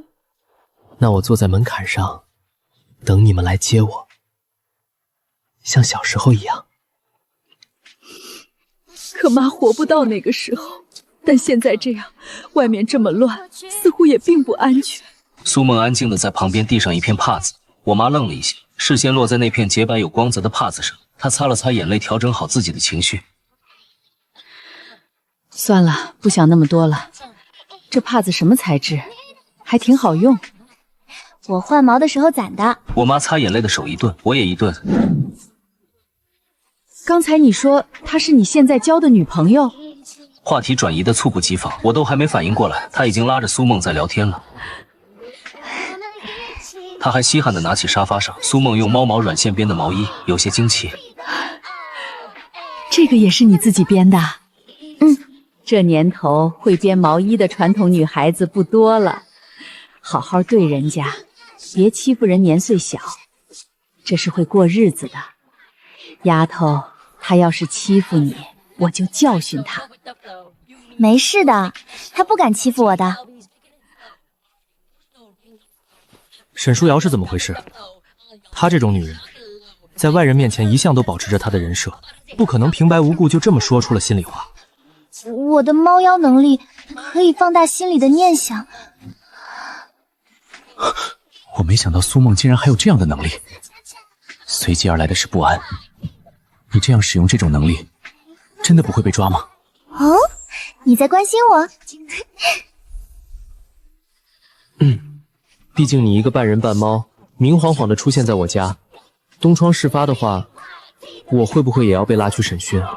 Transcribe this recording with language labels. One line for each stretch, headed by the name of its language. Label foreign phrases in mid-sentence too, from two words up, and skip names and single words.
Chinese: 那我坐在門檻上，等你們來接我，像小時候一樣。可媽活不到那個時候，但現在這樣，外面這麼亂，似乎也並不安全。蘇夢安靜地在旁邊遞上一片帕子，我媽愣了一下，視線落在那片潔白有光澤的帕子上，她擦了擦眼淚，調整好自己的情緒。算了，不想那麼多了。這帕子什麼材質？還挺好用。我換毛的時候攢的。我媽擦眼淚的手一頓，我也一頓。剛才你說她是你現在交的女朋友？話題轉移的猝不及防，我都還沒反應過來，她已經拉着蘇夢在聊天了。她還稀罕地拿起沙發上蘇夢用貓毛軟線編的毛衣，有些驚奇。這個也是你自己編的？這年頭會編毛衣的傳統女孩子不多了，好好對人家，別欺負人年歲小，這是會過日子的。丫頭，他要是欺負你，我就教訓他。沒事的，他不敢欺負我的。沈舒瑤是怎麼回事？她這種女人，在外人面前一向都保持着她的人設，不可能平白無故就這麼說出了心裡話。我的貓妖能力可以放大心裡的念想。我沒想到蘇夢竟然還有這樣的能力，隨即而來的是不安。你這樣使用這種能力，真的不會被抓嗎？哦，你在關心我？畢竟你一個半人半貓，明晃晃的出現在我家，東窗事發的話，我會不會也要被拉去審訊啊？